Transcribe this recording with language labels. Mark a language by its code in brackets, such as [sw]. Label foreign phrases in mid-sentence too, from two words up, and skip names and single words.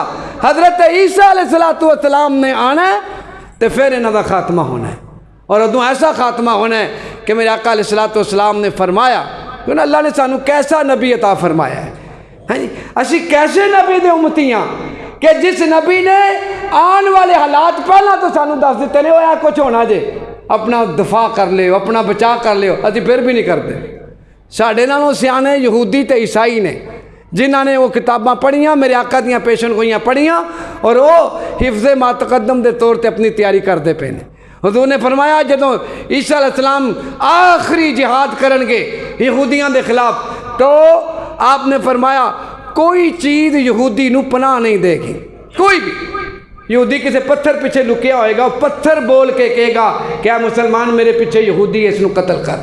[pa] حضرت عیسیٰ علیہ السلام نے آنا ہے تو پھر انہوں دا خاتمہ ہونا ہے، اور ادوں ایسا خاتمہ ہونا ہے کہ میرے آقا علیہ السلام نے فرمایا کہ اللہ نے سانو کیسا نبی عطا فرمایا ہے، ہاں جی، اسی کیسے نبی دے امتیاں کہ جس نبی نے آن والے حالات پہلا تو سانو دس دیتے نے، وہ کچھ ہونا جے اپنا دفاع کر لے، اپنا بچا کر لے، اسی پھر بھی نہیں کرتے۔ ساڑھے نالوں سیانے یہودی تے عیسائی نے جنہاں نے وہ کتاباں پڑھیاں، میرے آقا دیاں پیشن گوئیاں پڑھیاں، اور وہ حفظ ما تقدم دے طور تے اپنی تیاری کر دے پے نے۔ حضور نے فرمایا جدوں عیسیٰ علیہ السلام آخری جہاد کرن گے یہودیاں دے خلاف، تو آپ نے فرمایا کوئی چیز یہودی نو پناہ نہیں دے گی، کوئی بھی یہودی کسی پتھر پیچھے لکیا ہوئے گا، وہ پتھر بول کے کہے گا کہ اے مسلمان میرے پیچھے یہودی ہے، اس نو قتل کر۔